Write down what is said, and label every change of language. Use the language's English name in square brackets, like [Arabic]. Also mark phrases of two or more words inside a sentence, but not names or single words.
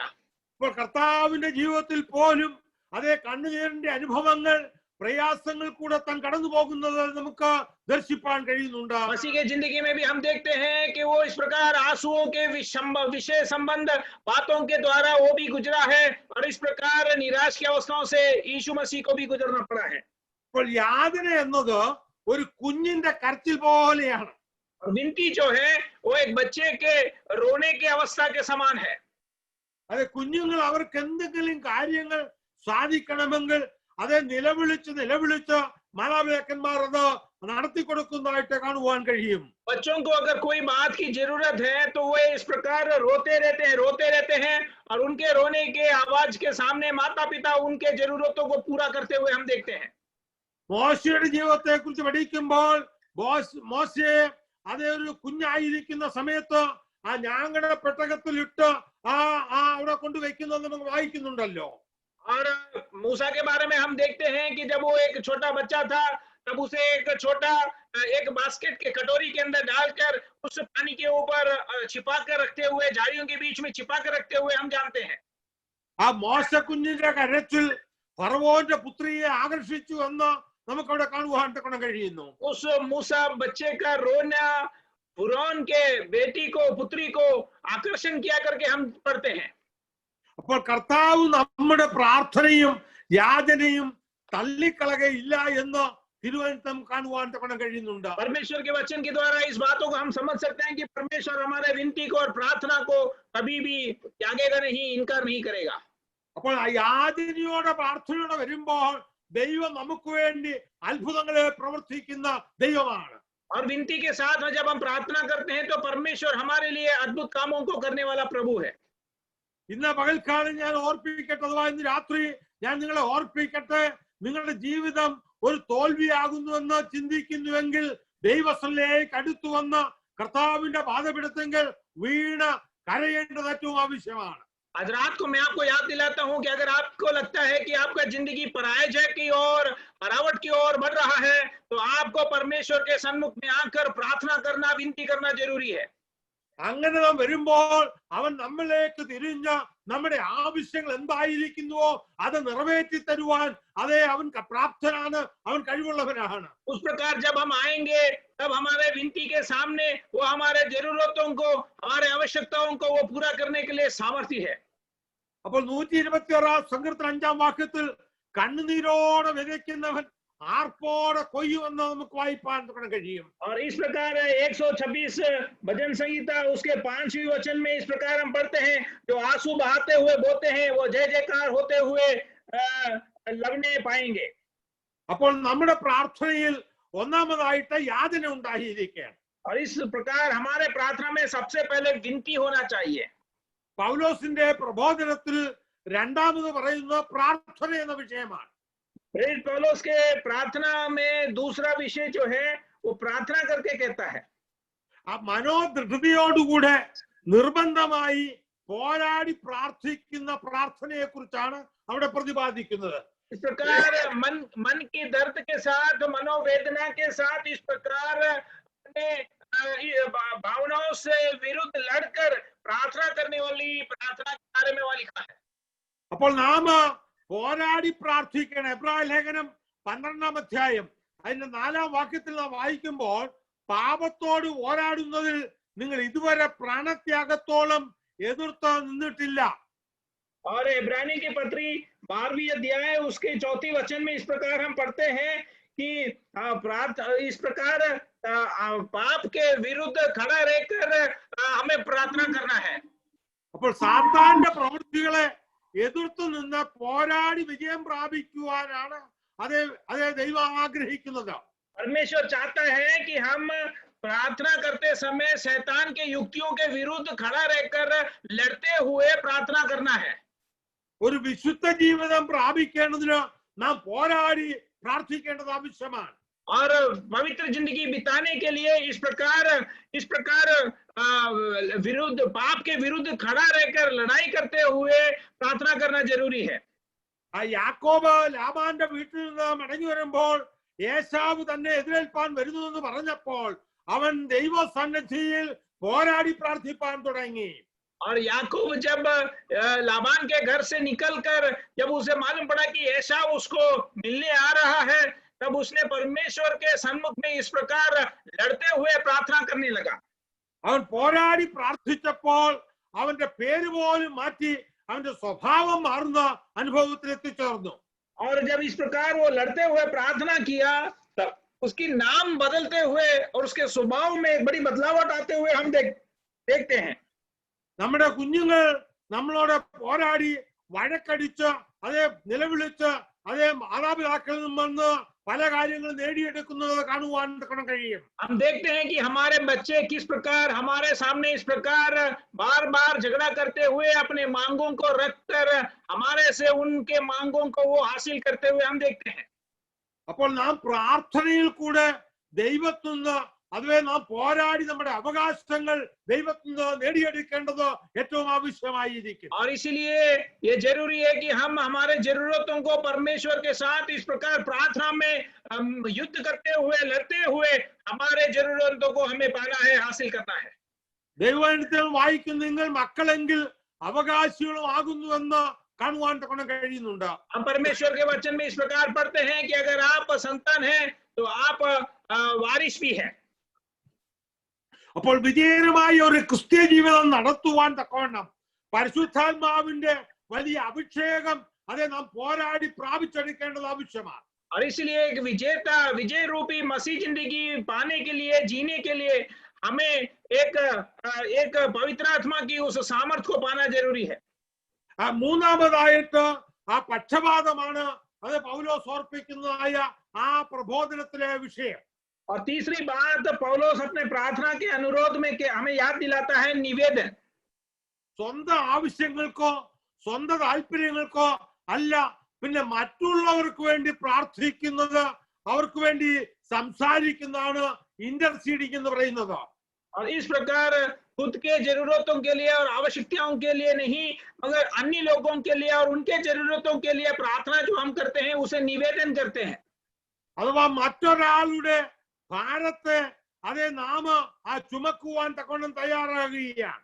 [Malayalam] ഇപ്പോൾ കർത്താവിന്റെ ജീവിതത്തിൽ പോലും അതേ കണ്ണുനീരിന്റെ അനുഭവങ്ങൾ പ്രയാസങ്ങൾ കൂടെ താൻ കടന്നു പോകുന്നത് നമുക്ക് ദർശിപ്പാൻ കഴിയുന്നുണ്ട്. [Hindi] मसीह की जिंदगी में भी हम देखते हैं कि वो इस प्रकार आंसुओं के विषय संबंध बातों के द्वारा वो भी गुजरा है और इस प्रकार निराश की अवस्थाओं से यीशु मसीह को भी गुजरना पड़ा है। [Malayalam] ഇപ്പോൾ യാതന എന്നത് ഒരു കുഞ്ഞിന്റെ കരച്ചിൽ പോലെയാണ്. [Hindi] और विनती जो है वो एक बच्चे के रोने की अवस्था के समान है। [Malayalam] അതെ, കുഞ്ഞുങ്ങൾ അവർക്ക് എന്തെങ്കിലും കാര്യങ്ങൾ സാധിക്കണമെങ്കിൽ അതെ നിലവിളിച്ച് മാതാപിതാക്കന്മാർ അത് നടത്തി കൊടുക്കുന്നതായിട്ട് കാണുവാൻ കഴിയും. [Hindi] बच्चों को अगर कोई बात की जरूरत है तो वो इस प्रकार रोते रहते हैं और उनके रोने के आवाज के सामने माता पिता उनके जरूरतों को पूरा करते हुए हम देखते हैं। [Malayalam] മോശയുടെ ജീവിതത്തെ കുറിച്ച് പഠിക്കുമ്പോൾ മോശയെ അതേ ഒരു കുഞ്ഞായിരിക്കുന്ന സമയത്ത് ആ ഞാങ്ങട പെട്ടകത്തിലിട്ട് അവിടെ കൊണ്ടുവയ്ക്കുന്നത് നമുക്ക് വായിക്കുന്നുണ്ടല്ലോ. [Hindi] और मूसा के बारे में हम देखते हैं कि जब वो एक छोटा बच्चा था तब उसे एक बास्केट के कटोरी के अंदर डालकर उस पानी के ऊपर छिपा कर रखते हुए, झाड़ियों के बीच में छिपा कर रखते हुए हम जानते हैं। [Malayalam] ആ മോശ കുഞ്ഞിന്റെ കരച്ചിൽ ഫറവോന്റെ പുത്രിയെ ആകർഷിച്ചു എന്ന് നമുക്ക് അവിടെ കാണുവാൻ കഴിയുന്നു. [Hindi] उस मूसा बच्चे का रोना फुरौन के पुत्री को आकर्षण किया करके हम पढ़ते हैं। [Malayalam] അപ്പോൾ കർത്താവ് നമ്മുടെ പ്രാർത്ഥനയും യാചനയും തള്ളിക്കളകയില്ല എന്ന് തിരുവചനം കാണുവാൻ കഴിയുന്നുണ്ട്. [Hindi] परमेश्वर के वचन के द्वारा इस बातों को हम समझ सकते हैं कि परमेश्वर हमारे विनती को और प्रार्थना को कभी भी त्यागेगा नहीं, इनकार नहीं करेगा। [Malayalam] അപ്പോൾ ആ യാചനയോടെ പ്രാർത്ഥനയോടെ വരുമ്പോൾ ദൈവം നമുക്ക് വേണ്ടി അത്ഭുതങ്ങളെ പ്രവർത്തിക്കുന്ന ദൈവമാണ്. [Hindi] और विनती के साथ जब हम प्रार्थना करते हैं तो परमेश्वर हमारे लिए अद्भुत कामों को करने वाला प्रभु है। [Malayalam] ഇന്ന് പകൽക്കാലം ഞാൻ ഓർപ്പിക്കട്ടെ, അഥവാ ഇന്ന് രാത്രി ഞാൻ നിങ്ങളെ ഓർപ്പിക്കട്ടെ, നിങ്ങളുടെ ജീവിതം ഒരു തോൽവിയാകുന്നുവെന്ന് ചിന്തിക്കുന്നുവെങ്കിൽ ദൈവസന്നിധിയിലേക്ക് അടുത്തു വന്ന് കർത്താവിന്റെ പാദപീഠത്തിൽ വീണ് കരയേണ്ടത് ഏറ്റവും ആവശ്യമാണ്. [Hindi] आज रात को मैं आपको याद दिलाता हूं कि अगर आपको लगता है कि आपका जिंदगी पराजय की ओर, हरावट की ओर बढ़ रहा है तो आपको परमेश्वर के सन्मुख में आकर प्रार्थना करना, विनती करना जरूरी है। [Malayalam] അങ്ങനെ നാം വരുമ്പോൾ അവൻ നമ്മളിലേക്ക് തിരിഞ്ഞ് നമ്മുടെ ആവശ്യങ്ങൾ എന്തായിരിക്കുന്നുവോ അത് നിറവേറ്റി തരുവാൻ അതേ അവൻ പ്രാപ്തനാണ്, അവൻ കഴിവുള്ളവനാണ്. [Hindi] उस प्रकार जब हम आएंगे तब हमारे विनती के सामने वो हमारे जरूरतों को, हमारे आवश्यकताओं को वो पूरा करने के लिए सामर्थ्य है। [Malayalam] അപ്പോൾ 126 സങ്കീർത്തനം 5-ാം വാക്യത്തിൽ കണ്ണുനീരോടെ വിതയ്ക്കുന്നവൻ ആർപ്പോടെ കൊയ്യുമെന്ന് നമുക്ക് വായിപ്പാൻ കഴിയും. [Hindi] और इस प्रकार 126 भजन संहिता उसके 5वीं वचन में इस प्रकार हम पढ़ते हैं, जो आंसू बहाते हुए बोते हैं वो जय जयकार होते हुए लगने पाएंगे। [Malayalam] അപ്പോൾ നമ്മുടെ പ്രാർത്ഥനയിൽ ഒന്നാമതായിട്ട് യാചന ഉണ്ടായിരിക്കുകയാണ്. [Hindi] और इस प्रकार हमारे प्रार्थना में सबसे पहले विनती होना चाहिए। [Malayalam] പൗലോസിന്റെ പ്രബോധനത്തിൽ രണ്ടാമത് പറയുന്നത് പ്രാർത്ഥന എന്ന വിഷയമാണ്. [Hindi] प्रेरित पौलुस के प्रार्थना में दूसरा विषय जो है वो प्रार्थना करके कहता है। [Malayalam] ആ മനോദൃഢതയോടുകൂടെ നിർബന്ധമായി പോരാടി പ്രാർത്ഥിക്കുന്ന പ്രാർത്ഥനയെ കുറിച്ചാണ് അവിടെ പ്രതിപാദിക്കുന്നത്. [Hindi] इस प्रकार मन की दर्द के साथ, मनोवेदना के साथ इस प्रकार भावनाओं से विरुद्ध लड़कर प्रार्थना करने वाली प्रार्थना के बारे में वहाँ लिखा है। [Malayalam] അപ്പോൾ നാം പോരാടി പ്രാർത്ഥിക്കണം. എബ്രായ ലേഖനം 12-ാം അധ്യായം അതിന്റെ 4-ാം വാക്യത്തിൽ നാം വായിക്കുമ്പോൾ പാപത്തോട് പോരാടുന്നതിൽ നിങ്ങൾ ഇതുവരെ പ്രാണത്യാഗത്തോളം എതിർത്ത് നിന്നിട്ടില്ല. [Hindi] और इब्रानी की पत्री 12वीं अध्याय उसके 4थे वचन में इस प्रकार हम पढ़ते हैं कि इस प्रकार पाप के विरुद्ध खड़ा रहकर हमें प्रार्थना करना है। [Malayalam] അപ്പോൾ സാത്താന്റെ പ്രവൃത്തികളെ എതിർത്തു നിന്ന് പോരാടി വിജയം പ്രാപിക്കുവാനാണ് അതേ ദൈവം ആഗ്രഹിക്കുന്നത്. [Hindi] परमेश्वर चाहता है कि हम प्रार्थना करते समय शैतान के युक्तियों के विरुद्ध खड़ा रहकर लड़ते हुए प्रार्थना करना है। [Malayalam] ഒരു വിശുദ്ധ ജീവിതം പ്രാപിക്കേണ്ടതിന് നാം പോരാടി പ്രാർത്ഥിക്കേണ്ടത് ആവശ്യമാണ്. [Hindi] और पवित्र जिंदगी बिताने के लिए इस प्रकार विरुद्ध, पाप के विरुद्ध खड़ा रहकर लड़ाई करते हुए प्रार्थना करना जरूरी है। [Malayalam] ആ യാക്കോബ് ലാബാന്റെ വീട്ടിൽ നിന്ന് മടങ്ങി വരുമ്പോൾ ഏശാവ് തന്നെ എതിരേൽപ്പാൻ വരുന്നു എന്ന് പറഞ്ഞപ്പോൾ അവൻ ദൈവസന്നിധിയിൽ പോരാടി പ്രാർത്ഥിപ്പാൻ തുടങ്ങി. [Hindi] और याकूब जब लाबान के घर से निकलकर जब उसे मालूम पड़ा कि एसाव उसको मिलने आ रहा है, तब उसने परमेश्वर के सन्मुख में इस प्रकार लड़ते हुए प्रार्थना करने लगा. [Malayalam] അവൻ പോരാടി പ്രാർത്ഥിച്ചപ്പോൾ അവന്റെ പേര് പോലും മാറ്റി അവന്റെ സ്വഭാവം മാറുന്ന അനുഭവത്തിൽ എത്തിച്ചേർന്നു. [Hindi] और जब इस प्रकार वो लड़ते हुए प्रार्थना किया, तब उसकी नाम बदलते हुए और उसके स्वभाव में एक बड़ी बदलावट आते हुए हम देखते हैं. [Malayalam] നമ്മുടെ കുഞ്ഞുങ്ങൾ നമ്മളോട് പോരാടി വഴക്കടിച്ച് അതേ നിലവിളിച്ച് അതേ മാതാപിതാക്കളിൽ നിന്ന് പല കാര്യങ്ങൾ നേടിയെടുക്കുന്നത് കാണുവാൻ കഴിയും. [Hindi] हम देखते हैं कि हमारे बच्चे किस प्रकार हमारे सामने इस प्रकार बार बार झगड़ा करते हुए अपने मांगों को रखकर हमारे से उनके मांगों को वो हासिल करते हुए हम देखते हैं. [Malayalam] അപ്പോൾ നാം പ്രാർത്ഥനയിൽ കൂടെ ദൈവത്തിൽ നിന്ന് അതുവേ നാം പോരാടി നമ്മുടെ അവകാശങ്ങൾ ദൈവത്തിൽ നിന്ന് നേടിയെടുക്കേണ്ടത് ഏറ്റവും ആവശ്യമായിരിക്കും. [Hindi] और इसलिए ये जरूरी है कि हम हमारे जरूरतों को परमेश्वर के साथ इस प्रकार प्रार्थना में युद्ध करते हुए लड़ते हुए हमारे जरूरतों को हमें पाना है, हासिल करना है. [Malayalam] ദൈവവചനത്തിൽ വായിക്കുന്ന നിങ്ങൾ മക്കളെങ്കിൽ അവകാശികളും ആകുന്നുവെന്ന് കാണുവാൻ കഴിയുന്നുണ്ട്. [Hindi] हम परमेश्वर के वचन में इस प्रकार पढ़ते हैं कि अगर आप संतान हैं तो आप वारिस भी हैं. [Malayalam] അപ്പോൾ വിജയകരമായ ഒരു ക്രിസ്ത്യ ജീവിതം നടത്തുവാൻ തക്കവണ്ണം പരിശുദ്ധാത്മാവിന്റെ വലിയ അഭിഷേകം അതേ നാം പോരാടി പ്രാപിച്ചെടുക്കേണ്ടത് ആവശ്യമാണ്. [Hindi] और इसलिए एक विजय रूपी मसीह जिंदगी पाने के लिए, जीने के लिए हमें एक पवित्र आत्मा की उस सामर्थ्य को पाना जरूरी है. [Malayalam] മൂന്നാമതായിട്ട് ആ പക്ഷപാതമാണ് അത് പൗലോസ് ഓർപ്പിക്കുന്നതായ ആ പ്രബോധനത്തിലെ വിഷയം. [Hindi] और तीसरी बात पौलुस अपने प्रार्थना के अनुरोध में हमें याद दिलाता है निवेदन. [Malayalam] സ്വന്തം ആവശ്യങ്ങൾക്കോ സ്വന്തം താല്പര്യങ്ങൾക്കോ അല്ല, പിന്നെ മറ്റുള്ളവർക്ക് വേണ്ടി പ്രാർത്ഥിക്കുന്നത്, അവർക്ക് വേണ്ടി സംസാരിക്കുന്നതാണ് ഇന്റർസീഡിംഗ് എന്ന് പറയുന്നത്. [Hindi] और इस प्रकार खुद के जरूरतों के लिए और आवश्यकताओं के लिए नहीं, मगर अन्य लोगों के लिए और उनके जरूरतों के लिए प्रार्थना जो हम करते हैं उसे निवेदन करते हैं. [Malayalam] അഥവാ മറ്റൊരാളുടെ ഭാരത്തെ അതേ നാം ആ ചുമക്കുവാൻ തക്കവണ്ണം തയ്യാറാകുകയാണ്.